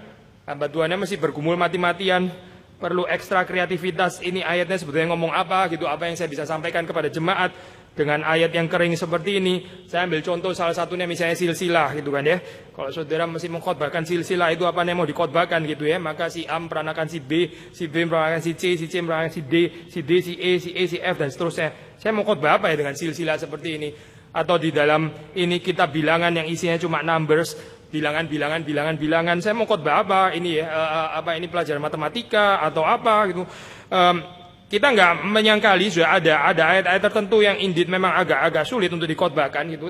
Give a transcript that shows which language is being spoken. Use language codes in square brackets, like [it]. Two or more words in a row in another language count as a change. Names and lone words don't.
[id] Hamba Tuhannya masih bergumul mati-matian, perlu ekstra kreativitas. Ini ayatnya sebetulnya ngomong apa gitu, apa yang saya bisa sampaikan kepada jemaat dengan ayat yang kering seperti ini. Saya ambil contoh salah satunya misalnya silsilah gitu kan ya. Kalau saudara mesti mengkhotbahkan silsilah, itu apa yang mau dikhotbahkan gitu ya. Maka si A meranakan si B meranakan si C meranakan si D, si E, si F dan seterusnya. Saya mau khotbah apa ya dengan silsilah seperti ini? Atau di dalam ini kitab bilangan yang isinya cuma numbers, bilangan. Saya mau khotbah apa ini ya? Ini pelajaran matematika atau apa gitu? Kita nggak menyangkali sudah ada ayat-ayat tertentu yang indeed memang agak sulit untuk dikhotbahkan gitu.